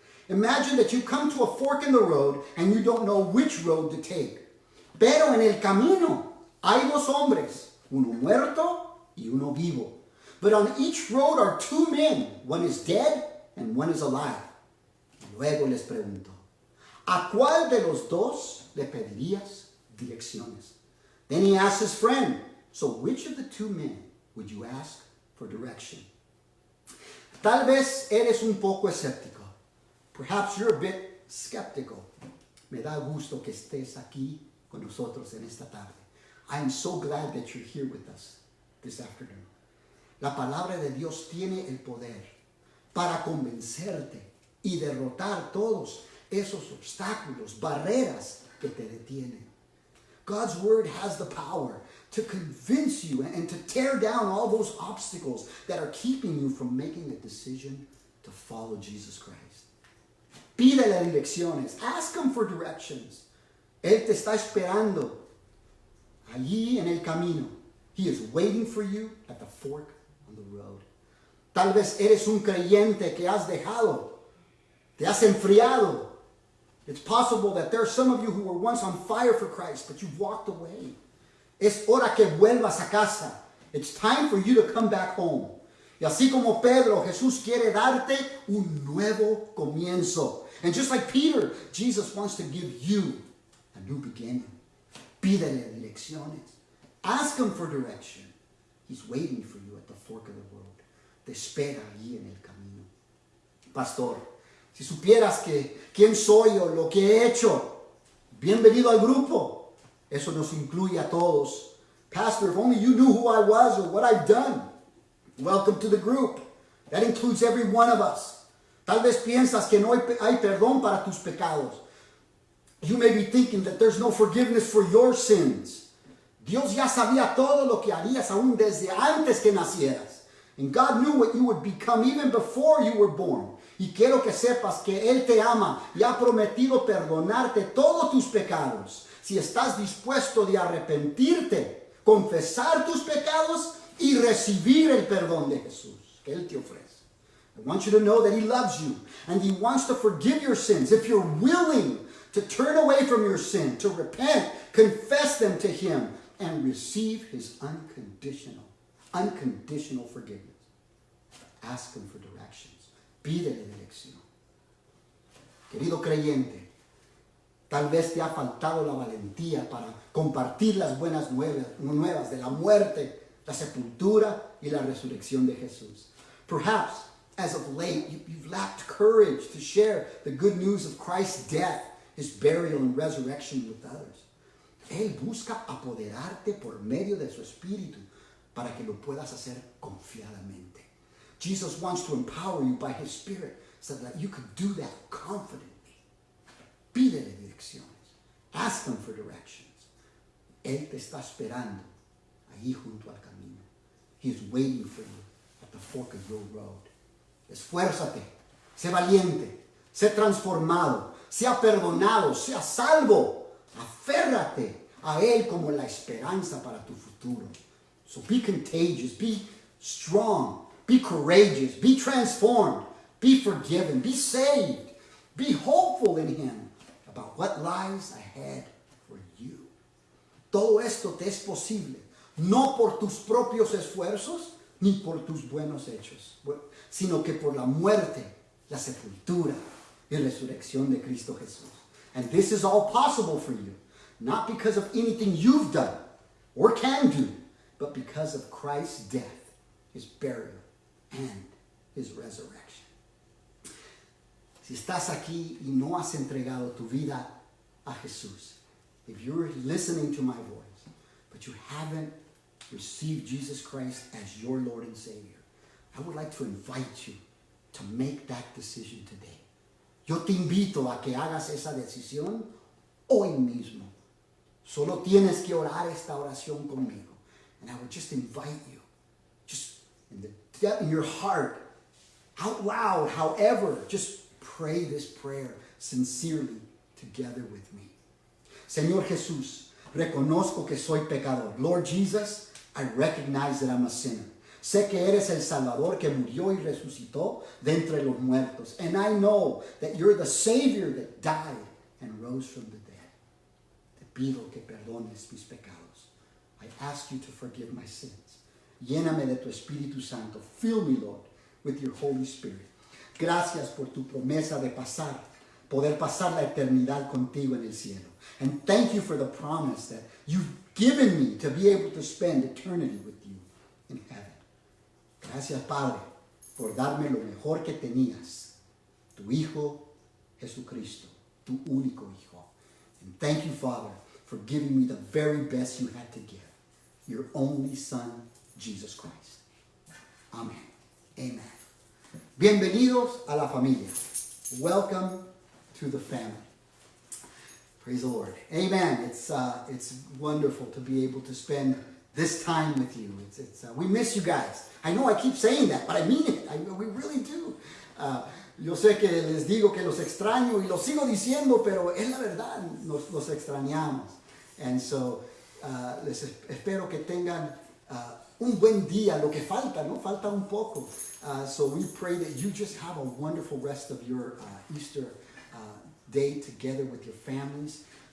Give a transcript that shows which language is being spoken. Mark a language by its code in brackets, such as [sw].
[en] Imagine that you come to a fork in the road and you don't know which road to take. [es] Pero en el camino hay dos hombres, uno muerto y uno vivo. [en] But on each road are 2 men, one is dead and one is alive. [es] Luego les pregunto, ¿a cuál de los dos le pedirías direcciones? [en] Then he asked his friend, so which of the 2 men would you ask for direction? [es] Tal vez eres un poco escéptico. [en] Perhaps you're a bit skeptical. [es] Me da gusto que estés aquí con nosotros en esta tarde. [en] I am so glad that you're here with us this afternoon. [es] La palabra de Dios tiene el poder para convencerte y derrotar todos esos obstáculos, barreras que te detienen. [en] God's word has the power to convince you and to tear down all those obstacles that are keeping you from making a decision to follow Jesus Christ. [es] Pídele direcciones. [en] Ask him for directions. [es] Él te está esperando allí en el camino. [en] He is waiting for you at the fork on the road. [es] Tal vez eres un creyente que has dejado, te has enfriado. [en] It's possible that there are some of you who were once on fire for Christ, but you've walked away. [es] Es hora que vuelvas a casa. [en] It's time for you to come back home. [es] Y así como Pedro, Jesús quiere darte un nuevo comienzo. [en] And just like Peter, Jesus wants to give you a new beginning. [es] Pídele direcciones. [en] Ask him for direction. He's waiting for you at the fork of the road. [es] Te espera allí en el camino. Pastor, si supieras quién soy o lo que he hecho, bienvenido al grupo. Eso nos incluye a todos. [en] Pastor, if only you knew who I was or what I've done. Welcome to the group. That includes every one of us. [es] Tal vez piensas que no hay perdón para tus pecados. [en] You may be thinking that there's no forgiveness for your sins. [es] Dios ya sabía todo lo que harías aún desde antes que nacieras. [en] And God knew what you would become even before you were born. [es] Y quiero que sepas que Él te ama y ha prometido perdonarte todos tus pecados. Si estás dispuesto de arrepentirte, confesar tus pecados y recibir el perdón de Jesús que Él te ofrece. [en] I want you to know that He loves you and He wants to forgive your sins. If you're willing to turn away from your sin, to repent, confess them to Him, and receive His unconditional forgiveness. Ask Him for directions. [es] Pídele dirección. Querido creyente, tal vez te ha faltado la valentía para compartir las buenas nuevas de la muerte, la sepultura y la resurrección de Jesús. [en] Perhaps, as of late, you've lacked courage to share the good news of Christ's death, his burial and resurrection with others. [es] Él busca apoderarte por medio de su espíritu para que lo puedas hacer confiadamente. [en] Jesus wants to empower you by his spirit so that you could do that confidently. [es] Pídele direcciones. [en] Ask him for directions. [es] Él te está esperando ahí junto al camino. [en] He is waiting for you at the fork of your road. [es] Esfuérzate, sé valiente, sé transformado, sea perdonado, sea salvo. Aférrate a él como la esperanza para tu futuro. [en] So be contagious, be strong, be courageous, be transformed, be forgiven, be saved, be hopeful in him about what lies ahead for you. [es] Todo esto te es posible, no por tus propios esfuerzos ni por tus buenos hechos, sino que por la muerte, la sepultura y resurrección de Cristo Jesús. [en] And this is all possible for you, not because of anything you've done or can do, but because of Christ's death, his burial, and his resurrection. [es] Si estás aquí y no has entregado tu vida a Jesús, [en] if you're listening to my voice, but you haven't received Jesus Christ as your Lord and Savior, I would like to invite you to make that decision today. [es] Yo te invito a que hagas esa decisión hoy mismo. Solo tienes que orar esta oración conmigo. [en] And I would just invite you, just in your heart, out loud, however, just pray this prayer sincerely together with me. [es] Señor Jesús, reconozco que soy pecador. [en] Lord Jesus, I recognize that I'm a sinner. [es] Sé que eres el Salvador que murió y resucitó de entre los muertos. [en] And I know that you're the Savior that died and rose from the dead. [es] Te pido que perdones mis pecados. [en] I ask you to forgive my sins. [es] Lléname de tu Espíritu Santo. [en] Fill me, Lord, with your Holy Spirit. [es] Gracias por tu promesa de poder pasar la eternidad contigo en el cielo. [en] And thank you for the promise that you've given me to be able to spend eternity with you in heaven. [es] Gracias, Padre, por darme lo mejor que tenías, tu Hijo Jesucristo, tu único Hijo. [en] And thank you, Father, for giving me the very best you had to give, your only Son, Jesus Christ. Amen. Amen. [es] Bienvenidos a la familia. [en] Welcome to the family. Praise the Lord. Amen. It's wonderful to be able to spend this time with you. We miss you guys. I know I keep saying that, but I mean it. We really do. [es] Yo sé que les digo que los extraño y lo sigo diciendo, pero es la verdad, los extrañamos. [en] And so, [es] les espero que tengan un buen día, lo que falta, ¿no? Falta un poco. [en] So we pray that you just have a wonderful rest of your Easter day together with your families.